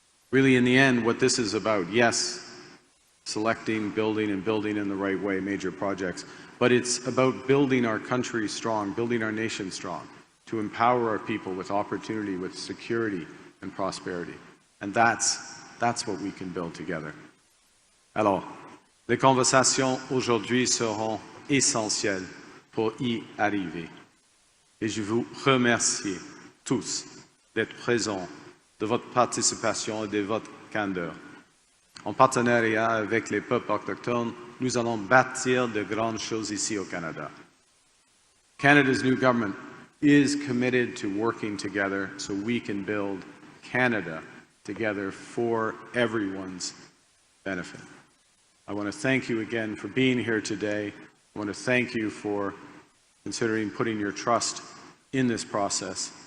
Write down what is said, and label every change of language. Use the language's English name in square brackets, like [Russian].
[English] Really, in the end, what this is about, yes, selecting, building, and building in the right way major projects, but it's about building our country strong, building our nation strong, to empower our people with opportunity, with security and prosperity. And that's what we can build together. [French] Alors, les conversations aujourd'hui seront essentielles pour y arriver. Et je vous remercie tous d'être présents, de votre participation et de votre candeur. En partenariat avec les peuples autochtones, nous allons bâtir de grandes choses ici au Canada. [English] Canada's new government is committed to working together so we can build Canada together for everyone's benefit. I want to thank you again for being here today. I want to thank you for considering putting your trust in this process.